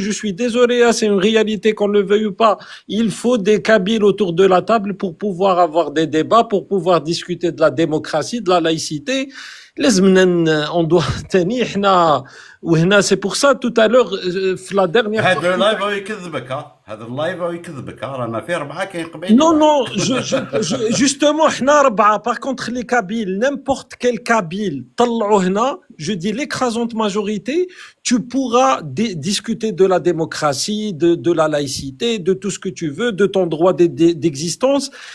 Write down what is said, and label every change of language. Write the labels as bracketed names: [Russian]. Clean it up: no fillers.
[French] Je suis désolé, c'est une réalité qu'on le veuille ou pas. Il faut des Kabyles autour de la table pour pouvoir avoir des débats, pour pouvoir discuter de la démocratie, de la laïcité. On doit tenir وهنا c'est pour ça tout à l'heure في la dernière [Arabic] هذا اللايف يكذبك رانا في 4 كاين قبيل. [French] Non, justement [Arabic] حنا 4. [French] Par contre les Kabyles, n'importe quel Kabyle [Arabic] طلعوا هنا, [French] je dis l'écrasante majorité, tu pourras discuter de la démocratie, de la laïcité, de tout ce que tu veux, de ton droit d'existence.